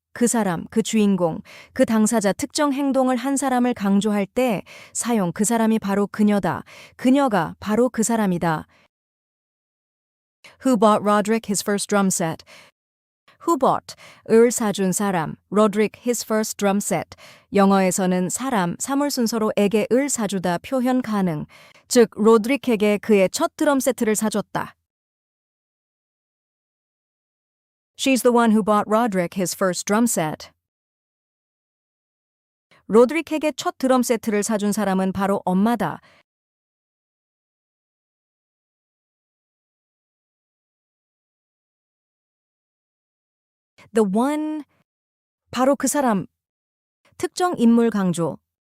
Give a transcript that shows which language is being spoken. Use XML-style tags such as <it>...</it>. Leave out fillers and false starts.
<ko>그 사람, 그 주인공, 그 당사자 특정 행동을 한 사람을 강조할 때 사용 그 사람이 바로 그녀다. 그녀가 바로 그 사람이다.</ko> <en>Who bought Roderick his first drum set? Who bought?</en> <ko>을 사준 사람.</ko> <en>Roderick his first drum set.</en> <ko>영어에서는 사람, 사물 순서로 에게 을 사주다 표현 가능. 즉, 로드릭에게 그의 첫 드럼 세트를 사줬다.</ko> <en>She's the one who bought Roderick his first drum set.</en> <ko>로드릭에게 첫 드럼 세트를 사준 사람은 바로 엄마다.</ko> <en>The one,</en> <ko>바로 그 사람. 특정 인물 강조.</ko>